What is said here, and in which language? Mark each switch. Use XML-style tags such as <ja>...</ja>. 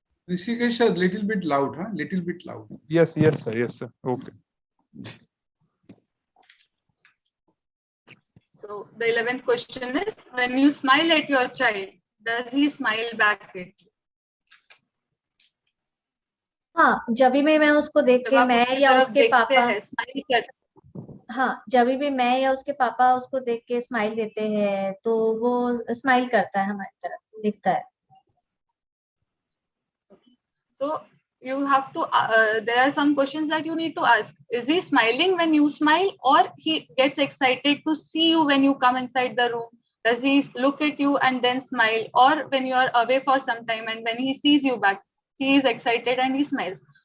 <en>Rishikesh, a little bit loud, huh? Little bit loud. Yes, sir. Okay. So the 11th question is, when you smile at your child, does he smile back at you?</en> <hi>हाँ, जब भी मैं उसको देख के मैं या उसके पापा, हाँ, जब भी मैं या उसके पापा उसको देख के स्माइल देते हैं, तो वो स्माइल करता है हमारी तरफ, दिखता है.</hi> <en>So you have to, there are some questions that you need to ask. Is he smiling when you smile, or he gets excited to see you when you come inside the room? Does he look at you and then smile, or when you are away for some time and when he sees you back, he is excited and he smiles?</en>